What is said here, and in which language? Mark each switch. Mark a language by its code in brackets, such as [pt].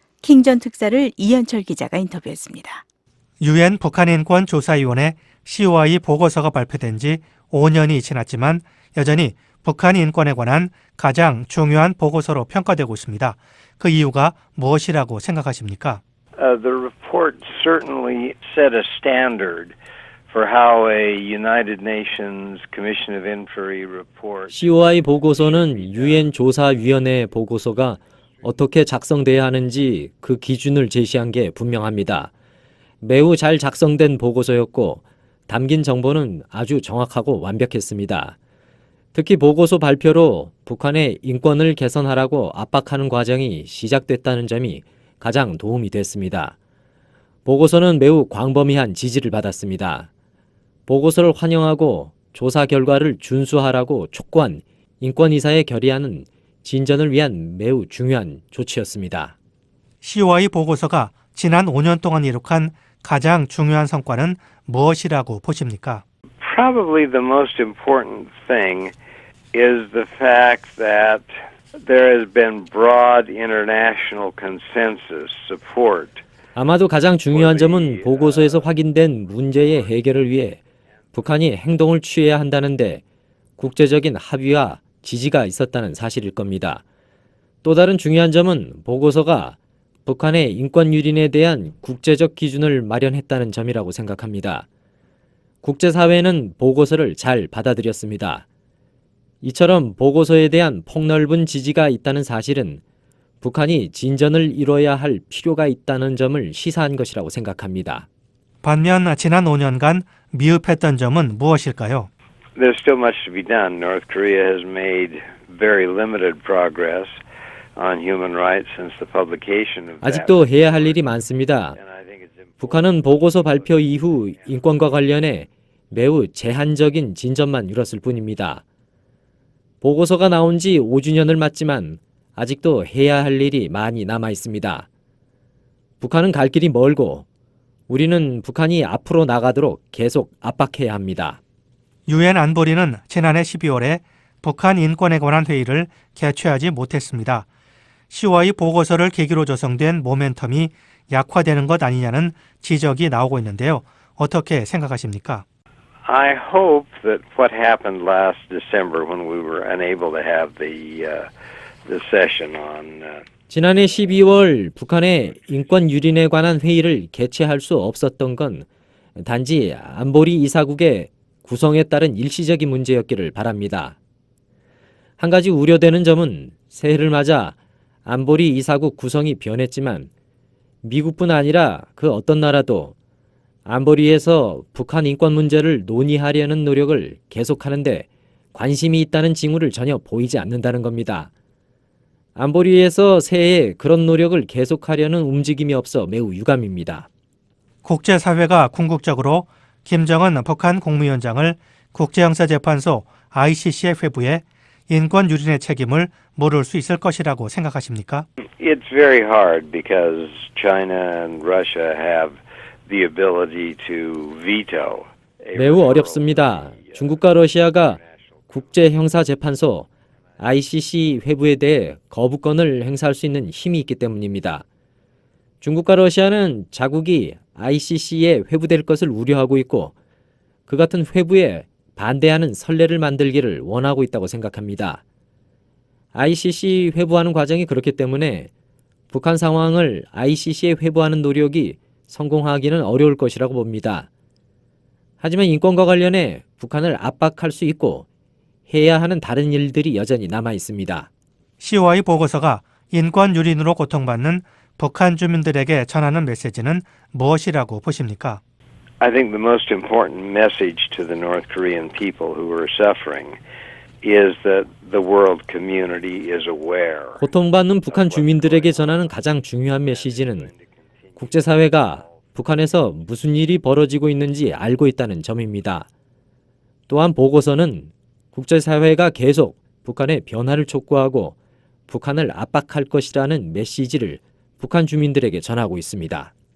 [ko] 킹 전 특사를 이현철 기자가 인터뷰했습니다. UN 북한인권조사위원회 COI 보고서가 발표된 지 5년이 지났지만 여전히 북한 인권에 관한 가장 중요한 보고서로 평가되고 있습니다. 그 이유가 무엇이라고 생각하십니까? [en] The report certainly set a standard for how a United Nations Commission of Inquiry report. [ko] COI 보고서는 유엔 조사위원회 보고서가 어떻게 작성돼야 하는지 그 기준을 제시한 게 분명합니다. 매우 잘 작성된 보고서였고 담긴 정보는 아주 정확하고 완벽했습니다. 특히 보고서 발표로 북한의 인권을 개선하라고 압박하는 과정이 시작됐다는 점이 가장 도움이 됐습니다. 보고서는 매우 광범위한 지지를 받았습니다. 보고서를 환영하고 조사 결과를 준수하라고 촉구한 인권이사의 결의안은 진전을 위한 매우 중요한 조치였습니다. COI 보고서가 지난 5년 동안 이룩한 가장 중요한 성과는 무엇이라고 보십니까? [en] Probably the most important thing is the fact that there has been broad international consensus support. [ko] 아마도 가장 중요한 점은 보고서에서 확인된 문제의 해결을 위해 북한이 행동을 취해야 한다는데 국제적인 합의와 지지가 있었다는 사실일 겁니다. 또 다른 중요한 점은 보고서가 북한의 인권 유린에 대한 국제적 기준을 마련했다는 점이라고 생각합니다. 국제사회는 보고서를 잘 받아들였습니다. 이처럼 보고서에 대한 폭넓은 지지가 있다는 사실은 북한이 진전을 이뤄야 할 필요가 있다는 점을 시사한 것이라고 생각합니다. 반면 지난 5년간 미흡했던 점은 무엇일까요? [en] There's still much to be done. North Korea has made very limited progress on human rights since the publication of that. [ko] 아직도 해야 할 일이 많습니다. 북한은 보고서 발표 이후 인권과 관련해 매우 제한적인 진전만 이뤘을 뿐입니다. 보고서가 나온 지 5주년을 맞지만 아직도 해야 할 일이 많이 남아 있습니다. 북한은 갈 길이 멀고 우리는 북한이 앞으로 나가도록 계속 압박해야 합니다. UN 안보리는 지난해 12월에 북한 인권에 관한 회의를 개최하지 못했습니다. COI 보고서를 계기로 조성된 모멘텀이 약화되는 것 아니냐는 지적이 나오고 있는데요. 어떻게 생각하십니까? [en] I hope that what happened last December when we were unable to have the session on [ko] 지난해 12월 북한의 인권 유린에 관한 회의를 개최할 수 없었던 건 단지 안보리 이사국의 구성에 따른 일시적인 문제였기를 바랍니다. 한 가지 우려되는 점은 새해를 맞아 안보리 이사국 구성이 변했지만 미국뿐 아니라 그 어떤 나라도 안보리에서 북한 인권 문제를 논의하려는 노력을 계속하는데 관심이 있다는 징후를 전혀 보이지 않는다는 겁니다. 안보리에서 새해에 그런 노력을 계속하려는 움직임이 없어 매우 유감입니다. 국제사회가 궁극적으로 김정은 북한 국무위원장을 국제형사재판소 ICC의 회부에 인권 유린의 책임을 물을 수 있을 것이라고 생각하십니까? [en] It's very hard because China and Russia have the ability to veto. [ko] 매우 어렵습니다. 중국과 러시아가 국제형사재판소 ICC 회부에 대해 거부권을 행사할 수 있는 힘이 있기 때문입니다. 중국과 러시아는 자국이 ICC에 회부될 것을 우려하고 있고 그 같은 회부에 반대하는 선례를 만들기를 원하고 있다고 생각합니다. ICC 회부하는 과정이 그렇기 때문에 북한 상황을 ICC에 회부하는 노력이 성공하기는 어려울 것이라고 봅니다. 하지만 인권과 관련해 북한을 압박할 수 있고 해야 하는 다른 일들이 여전히 남아 있습니다. COI 보고서가 인권 유린으로 고통받는 북한 주민들에게 전하는 메시지는 무엇이라고 보십니까? [en] I think the most important message to the North Korean people who are suffering is that the world community is aware. [ko] 고통받는 북한 주민들에게 전하는 가장 중요한 메시지는 국제사회가 북한에서 무슨 일이 벌어지고 있는지 알고 있다는 점입니다. 또한 보고서는 국제사회가 계속 북한의 변화를 촉구하고 북한을 압박할 것이라는 메시지를 북한 주민들에게 전하고 있습니다.